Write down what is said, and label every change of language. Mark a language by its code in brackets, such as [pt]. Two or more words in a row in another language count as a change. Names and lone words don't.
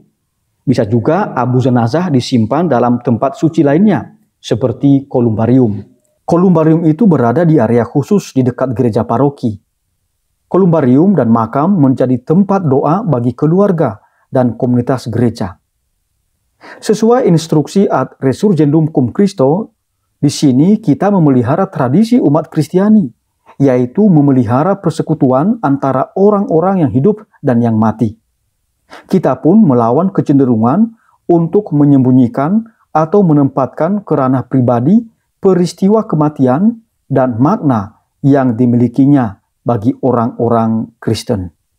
[id] Bisa juga abu jenazah disimpan dalam tempat suci lainnya, seperti kolumbarium. Kolumbarium itu berada di area khusus di dekat gereja paroki. Kolumbarium dan makam menjadi tempat doa bagi keluarga dan komunitas gereja. Sesuai instruksi ad resurgendum cum Christo, di sini kita memelihara tradisi umat Kristiani, yaitu memelihara persekutuan antara orang-orang yang hidup dan yang mati. Kita pun melawan kecenderungan untuk menyembunyikan atau menempatkan ke ranah pribadi peristiwa kematian dan makna yang dimilikinya bagi orang-orang Kristen.